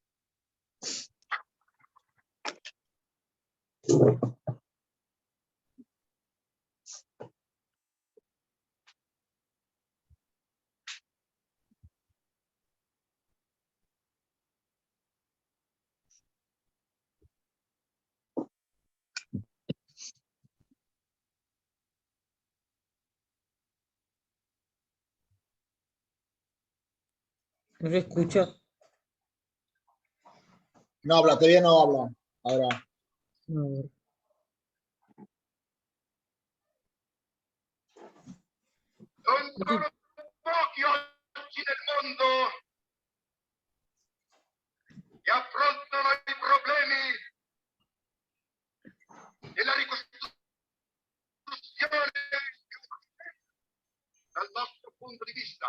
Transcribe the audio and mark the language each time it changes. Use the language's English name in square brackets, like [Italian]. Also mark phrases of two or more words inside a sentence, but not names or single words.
[Spanish] No se escucha. No habla, todavía no habla. Ahora. No. [Italian] Sono pochi oggi nel mondo che affrontano i problemi della ricostruzione dal nostro punto di vista.